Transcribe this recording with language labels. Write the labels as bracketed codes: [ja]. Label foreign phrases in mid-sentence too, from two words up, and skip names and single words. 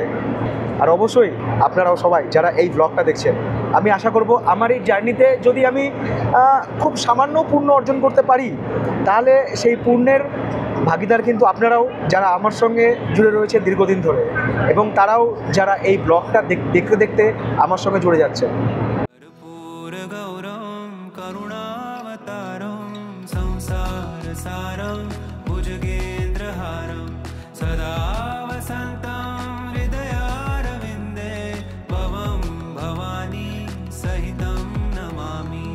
[bn] আর অবশ্যই আপনারাও সবাই যারা এই ব্লগটা দেখছেন, আমি আশা করব আমার এই জার্নিতে যদি আমি খুব সামান্য পুণ্য অর্জন করতে পারি, তাহলে সেই পুণ্যের ভাগিদার কিন্তু আপনারাও যারা আমার সঙ্গে জুড়ে রয়েছে দীর্ঘদিন ধরে, এবং তারাও যারা এই ব্লগটা দেখতে দেখতে আমার সঙ্গে জুড়ে যাচ্ছেন। [sa] कर्पूर गौरम करुणावतारम संसार सारम भुजगेन्द्रहारम सदा वसन्तं हृदयारविन्दे भवं भवानी सहितं नमामि।